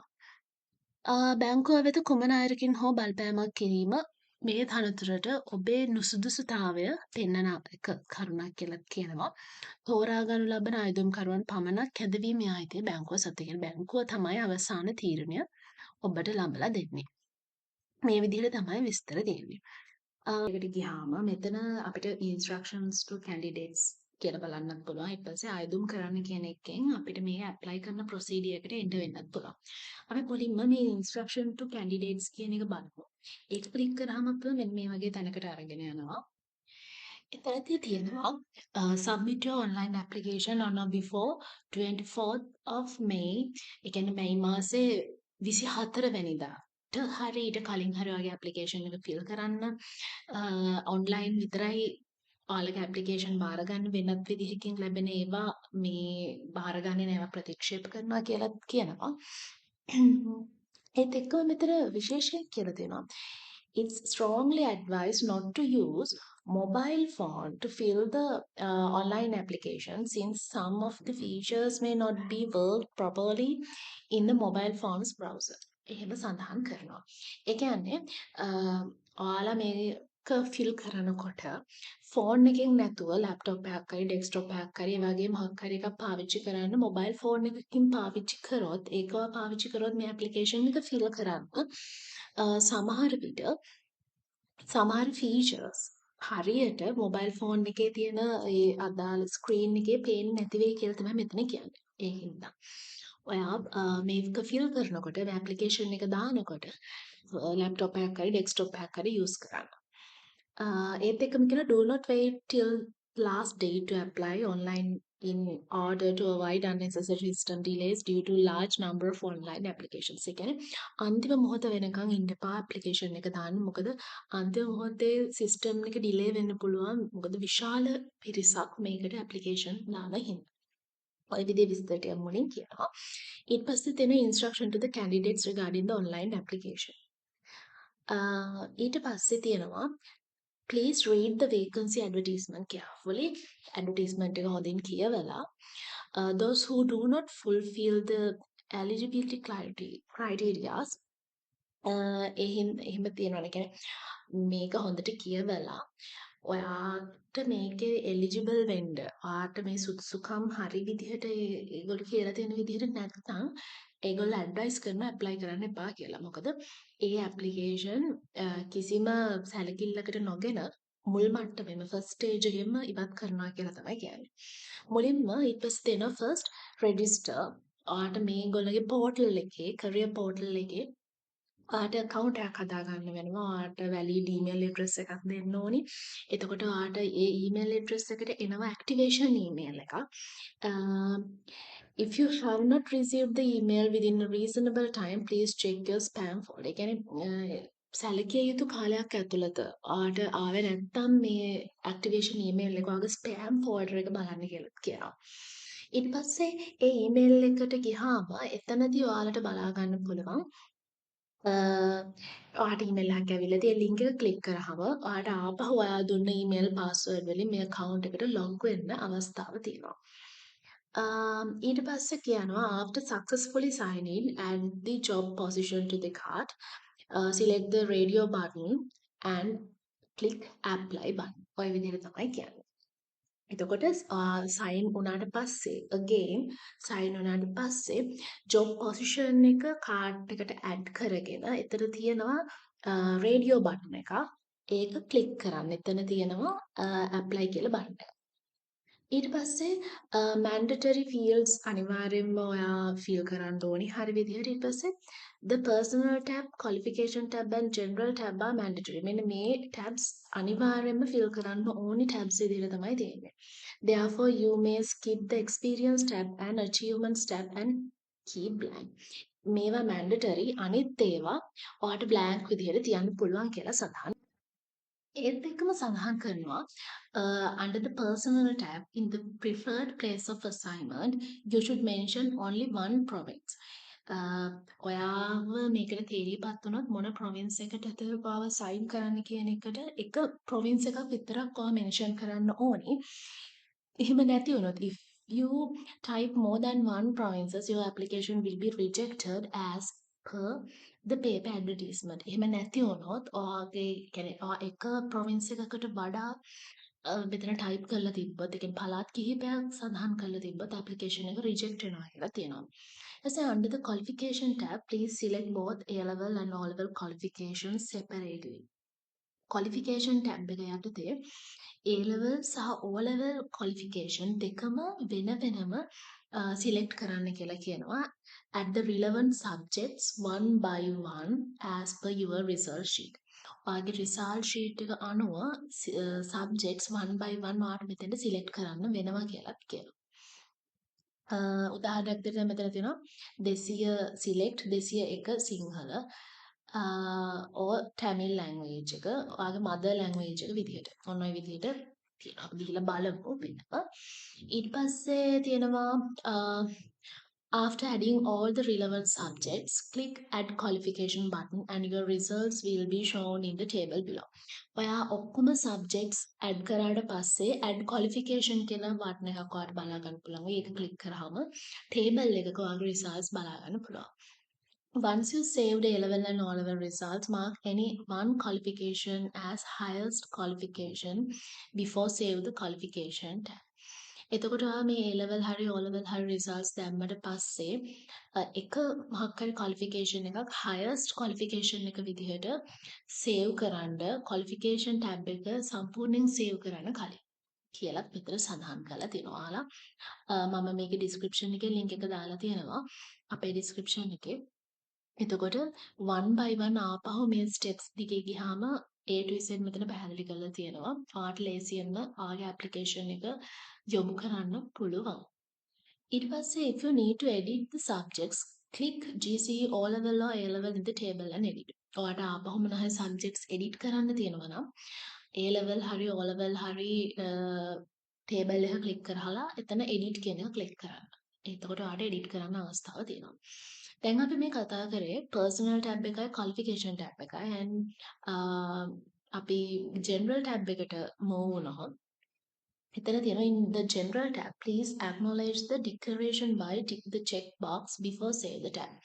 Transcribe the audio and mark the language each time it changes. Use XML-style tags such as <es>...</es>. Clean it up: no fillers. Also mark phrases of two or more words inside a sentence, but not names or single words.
<si>බැංකුව වෙත කුමන අයුරකින් හෝ බලපෑමක් කිරීම මේ තනතුරට ඔබේ නුසුදුසුතාවය පෙන්වන එක කරුණක් කියලත් කියනවා. තෝරා ගනු ලබන අයදුම්කරුවන් පමණක් කැඳවීමේ අයිතිය බැංකුව සතුටින් බැංකුව තමයි අවසාන තීරණය ඔබට ලබලා දෙන්නේ. මේ විදිහට තමයි විස්තර දෙන්නේ. එකට ගියාම මෙතන අපිට</si> <en>instructions to candidates</en> <si>කියලා බලන්නත් පුළුවන්. ඊට පස්සේ ආයුධම් කරන්න කියන එකෙන් අපිට මේ apply කරන procedure එකට එන්න වෙන්නත් පුළුවන්. අපි මුලින්ම මේ</si> <en>instruction to candidates</en> <si>කියන එක බලමු. ඒක ක්ලික් කරාම අපිව මෙන්න මේ වගේ තැනකට අරගෙන යනවා. එතනදී තියෙනවා</si> <en>submit your online application on or before 24th of May.</en> <si>ඒ කියන්නේ මේ මාසේ 24 වෙනිදාට හරි ඊට කලින් හරි වගේ ඇප්ලිකේෂන් එක ෆිල් කරන්න ඔන්ලයින් විතරයි ඔයාලගේ ඇප්ලිකේෂන් බාරගන්න වෙනත් විදිහකින් ලැබෙන ඒවා මේ බාරගන්නේ නැව ප්‍රතික්ෂේප කරනවා කියලාත් කියනවා. ඒත් එක්කම මෙතන විශේෂයක් කියලා තියෙනවා.</si> <en>It's strongly advised not to use mobile phone to fill the online application since some of the features may not be worked properly in the mobile phone's browser.</en> <si>එහෙම සඳහන් කරනවා. ඒ කියන්නේ ඔයාලා මේක ෆිල් කරනකොට ෆෝන් එකෙන් නැතුව ලැප්ටොප් එකක් හරි ඩෙස්ක්ටොප් එකක් හරි ඒ වගේ මොකක් හරි එකක් පාවිච්චි කරන්න</si> <en>mobile phone</en> <si>එකකින් පාවිච්චි කරොත් ඒකව පාවිච්චි කරොත් මේ ඇප්ලිකේෂන් එක ෆිල් කරන්න සමහර විට සමහර ෆීචර්ස් හරියට</si> <en>mobile phone</en> <si>එකේ තියෙන ඒ අදාළ ස්ක්‍රීන් එකේ පේන්නේ නැති වෙයි කියලා තමයි මෙතන කියන්නේ. ඒ හින්දා ඔයා මේක ෆිල් කරනකොට මේ ඇප්ලිකේෂන් එක දානකොට ලැප්ටොප් එකක් හරි ඩෙස්ක්ටොප් එකක් හරි යූස් කරන්න. ඒත් එක්කම කියන</si> <en>do not wait till last day to apply online in order to avoid unnecessary system delays due to large number of online applications.</en> <si>ඒ කියන්නේ අන්තිම මොහොත වෙනකන් ඉන්න එපා ඇප්ලිකේෂන් එක දාන්න. මොකද අන්තිම මොහොතේ සිස්ටම් එක ඩිලේ වෙන්න පුළුවන්. මොකද විශාල පිරිසක් මේකට ඇප්ලිකේෂන් දාන හින්දා. ඔය විදිහේ විස්තරට යමු මුලින් කියනවා. ඊට පස්සේ තියෙන</si> <en>instruction to the candidates regarding the online application.</en> <si>ඊට පස්සේ තියෙනවා</si> <en>please read the vacancy advertisement carefully.</en> <si>Advertisement එක හොඳින් කියවලා</si> <en>those who do not fulfill the eligibility criterias</en> <si>එහෙම තියෙනවා. කියන්නේ මේක හොඳට කියවලා ඔයාට මේකේ එලිජිබල් වෙන්න ඔයාට මේ සුදුසුකම් හරි විදිහට ඒගොල්ලෝ කියලා තියෙන විදිහට නැත්නම් ඒගොල්ලෝ ඇඩ්වයිස් කරන ඇප්ලයි කරන්න එපා කියලා. මොකද ඒ ඇප්ලිකේෂන් කිසිම සැලකිල්ලකට නොගෙන මුල් මට්ටමේම</si> <en>first stage</en> <si>එකෙම ඉවත් කරනවා කියලා තමයි කියන්නේ. මුලින්ම ඊට පස්සේ තියෙනවා</si> <en>first register.</en> <si>ඔයාට මේගොල්ලෝගේ පෝර්ටල් එකේ</si> <en>career portal</en> <si>එකේ ඔයාට account එකක් හදාගන්න වෙනවා. ඔයාට</si> <en>valid email address</en> <si>එකක් දෙන්න ඕනි. එතකොට ඔයාට ඒ</si> <en>email address</en> <si>එකට එනවා</si> <en>activation email</en> <si>එකක්.</si> <en>If you have not received the email within a reasonable time, please check your spam folder.</en> <si>ඒ කියන්නේ සැලකිය යුතු කාලයක් ඇතුළත ඔයාට ආවේ නැත්නම් මේ</si> <en>activation email</en> <si>එක ඔයාගේ</si> <en>spam folder</en> <si>එක බලන්න කියලා කියනවා. ඊට පස්සේ ඒ ඊමේල් එකට ගියාම එතනදී ඔයාලට බලා ගන්න පුළුවන් ඔයාට ඊමේල් එකක් ඇවිල්ලා තියෙන ලින්ක් එක ක්ලික් කරාම ඔයාට ආපහු ඔයා දුන්න</si> <en>email password</en> <si>වලින් මේ account එකට log වෙන්න අවස්ථාව තියෙනවා. ඊට පස්සේ කියනවා</si> <en>after successfully signing add the job position to the cart, select the radio button and click apply button.</en> <si>ඔය විදිහට තමයි කියන්නේ. එතකොට සයින් වුණාට පස්සේ again සයින් වුණාට පස්සේ</si> <en>job position</en> <si>එක කාඩ් එකට ඇඩ් කරගෙන එතන තියෙනවා</si> <en>radio button</en> <si>එකක්. ඒක ක්ලික් කරන්න. එතන තියෙනවා apply කියලා බටන් එක. ඊට පස්සේ</si> <en>mandatory fields</en> <si>අනිවාර්යෙන්ම ඔයා fill කරන්න ඕනි හරි විදිහට. ඊට පස්සේ</si> <en>the personal tab, qualification tab and general tab are mandatory.</en> <si>මෙන්න මේ tabs අනිවාර්යෙන්ම fill කරන්න ඕනි tabs විදිහට තමයි තියෙන්නේ.</si> <en>Therefore you may skip the experience tab and achievements tab and keep blank.</en> <si>මේවා mandatory. අනිත් ඒවා ඔයාට blank විදිහට තියන්න පුළුවන් කියලා සඳහන්. ඒත් එක්කම සඳහන් කරනවා</si> <en>under the personal tab in the preferred place of assignment you should mention only one province.</en> <si>ඔයාව මේකට තේරීපත් වුණොත් මොන ප්‍රොවින්ස් එකටද ඔයාව සයින් කරන්න කියන එකට එක ප්‍රොවින්ස් එකක් විතරක් ඔයා මෙන්ෂන් කරන්න ඕනි. එහෙම නැති වුණොත්</si> <en>if you type more than one provinces your application will be rejected as per the paper advertisement.</en> <si>එහෙම නැති වුණොත් ඔයාගේ කියන්නේ ඔයා එක ප්‍රොවින්ස් එකකට වඩා මෙතන ටයිප් කරලා තිබ්බොත් ඒ කියන්නේ පළාත් කිහිපයක් සඳහන් කරලා තිබ්බොත් ඇප්ලිකේෂන් එක රිජෙක්ට් වෙනවා කියලා තියෙනවා.</si> <en>So under the qualification tab, please select both A-level and O-level qualifications separately. qualification tab</en> <si>එක යටතේ A-level සහ</si> <en>O-level qualification</en> <si>දෙකම වෙන වෙනම select කරන්න කියලා කියනවා.</si> <en>At the relevant subjects one by one as per your result sheet.</en> <si>ඔයාගේ</si> <en>result sheet</en> <si>එක අනුව</si> <en>subjects one by one</en> <si>ඔයාට මෙතෙන්ට select කරන්න වෙනවා කියලා කියනවා. උදාහරණයක් දෙන්න මෙතන තියෙනවා 200 select 201 සිංහල</si> <en>or Tamil language</en> <si>එක ඔයාගේ</si> <en>mother language</en> <si>එක විදිහට. ඔන්න ඔය විදිහට තියෙනවා. අපි ගිහලා බලමු වෙනම. ඊට පස්සේ තියෙනවා</si> <en>after adding all the relevant subjects, click add qualification button and your results will be shown in the table below.</en> <si>ඔයා ඔක්කොම</si> <en>subjects add</en> <si>කරාට පස්සේ</si> <en>add qualification</en> <si>කියලා button එකක් ඔයාලට බලා ගන්න පුළුවන්. ඒක click කරාම table එකක ඔයාගේ results බලා ගන්න පුළුවන්.</si> <en>Once you saved A-level and O-level results, mark any one qualification as highest qualification before save the qualification tab.</en> <si>එතකොට මේ A-level හරි O-level හරි results දැම්මට පස්සේ එක මොකක් හරි qualification එකක්</si> <en>highest qualification</en> <si>එක විදිහට save කරන්න</si> <en>qualification tab</en> <si>එක සම්පූර්ණයෙන් save කරන්න කලින් කියලා මෙතන සඳහන් කරලා තියෙනවා. ඔයාලා මම මේකේ description එකේ link එක දාලා තියෙනවා අපේ description එකේ. එතකොට</si> <en>one by one</en> <si>ආපහු මේ steps දිගේ ගියාම</si> <en>A to Z</en> <si>මෙතන පැහැදිලි කරලා තියෙනවා. ඔයාට ලේසියෙන්ම ඔයාගේ application එක යොමු කරන්න පුළුවන්. ඊට පස්සේ</si> <en>if you need to edit the subjects, click GCE O level or A level in the table and edit.</en> <si>ඔයාට ආපහු මොන හරි</si> <en>subjects edit</en> <si>කරන්න තියෙනවා නම් A level හරි O level හරි table එක click කරලා එතන edit කියන එක click කරන්න. එතකොට ඔයාට edit කරන්න අවස්ථාව තියෙනවා. දැන් අපි මේ කතා කරේ</si> <en>personal tab</en> <si>එකයි</si> <en>qualification tab</en> <si>එකයි and අපි</si> <en>general tab</en> <si>එකට move වුණොත් එතන තියෙනවා</si> <en>in the general tab please acknowledge the declaration by tick the check box before save the tab.</en>